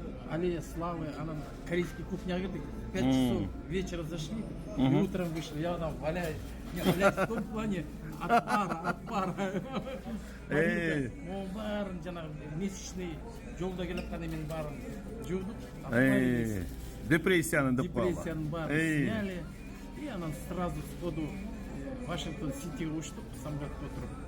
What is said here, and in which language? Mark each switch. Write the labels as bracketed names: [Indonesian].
[Russian] Аллея славы, [Kyrgyz] анан корейский кухняга кирдик. [Russian] 5 часов вечера зашли, и утром вышли. Я там валяюсь. Не, валяюсь в том плане от пара. [Kyrgyz] О, барын жанагы месячный жолдо келаткан эменин барын жуудук. Депрессияны деп калды. Депрессияны барын [Russian] сняли. И [Kyrgyz] анан [Russian] сразу сходу [Kyrgyz] Вашингтон Ситиге учтук, самолетто отуруп.